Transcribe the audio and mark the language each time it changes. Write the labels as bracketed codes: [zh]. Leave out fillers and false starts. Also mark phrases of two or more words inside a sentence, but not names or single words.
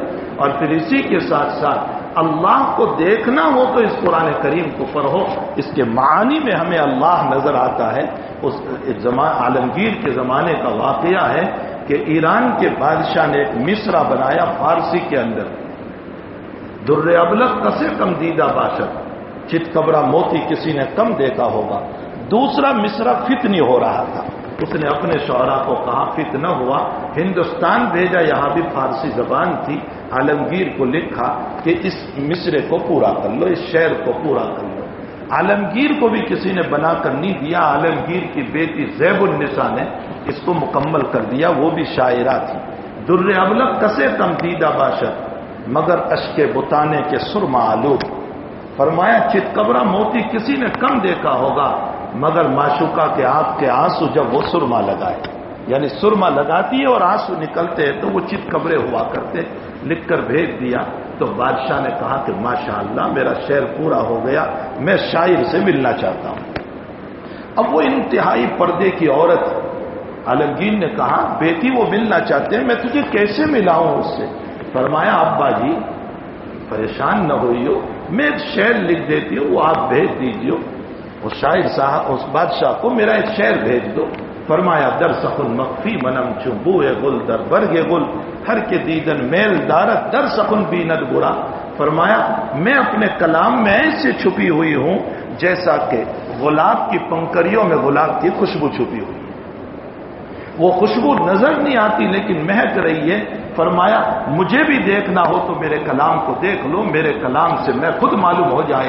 [ur] اور پھر اسی کے ساتھ ساتھ اللہ کو دیکھنا ہو تو اس قرآن کریم کو پڑھو، اس کے معانی میں ہمیں اللہ نظر آتا ہے۔ اس عالمگیر کے زمانے کا واقعہ ہے کہ ایران کے بادشاہ نے ایک مصرع بنایا فارسی کے اندر، [fa] در ابلق کسے کم دیدہ باشد، [ur] چت کبرا موتی کسی نے کم دیکھا ہوگا۔ دوسرا مصرع فتنی ہو رہا تھا، اس نے اپنے شعراء کو کہا فتنہ ہوا، ہندوستان بھیجا، یہاں بھی فارسی زبان تھی، عالمگیر کو لکھا کہ اس مصرے کو پورا کر لو، اس شعر کو پورا کر لو۔ عالمگیر کو بھی کسی نے بنا کر نہیں دیا، عالمگیر کی بیٹی زیب النساء نے اس کو مکمل کر دیا، وہ بھی شاعرہ تھی۔ [fa] در ابلق کسے کم دیدہ باشد، مگر اشک بتانے کے سرما آلود، [ur] فرمایا چت کبرا موتی کسی نے کم دیکھا ہوگا، مگر معشوقہ کے آنکھ کے آنسو جب وہ سرما لگائے، یعنی سرما لگاتی ہے اور آنسو نکلتے ہیں تو وہ چت کبرے ہوا کرتے۔ لکھ کر بھیج دیا تو بادشاہ نے کہا کہ ماشاءاللہ میرا شعر پورا ہو گیا، میں شاعر سے ملنا چاہتا ہوں۔ اب وہ انتہائی پردے کی عورت، عالمگیر نے کہا بیٹی وہ ملنا چاہتے ہیں، میں تجھے کیسے ملاؤں اس سے؟ فرمایا ابا جی پریشان نہ ہوئیو، میں ایک شعر لکھ دیتی ہوں، وہ آپ بھیج دیجیے۔ اس شاعر صاحب اس بادشاہ کو میرا ایک شعر بھیج دو۔ [fa] فرمایا در سخن مخفی منم چبو گل در برگ گل، ہر کے دیدن میل دارت در سخن بیند برا۔ [ur] فرمایا میں اپنے کلام میں ایسے چھپی ہوئی ہوں جیسا کہ گلاب کی پنکریوں میں گلاب کی خوشبو چھپی ہوئی، وہ خوشبو نظر نہیں آتی لیکن مہک رہی ہے۔ فرمایا مجھے بھی دیکھنا ہو تو میرے کلام کو دیکھ لو، میرے کلام سے میں خود معلوم ہو جائیں۔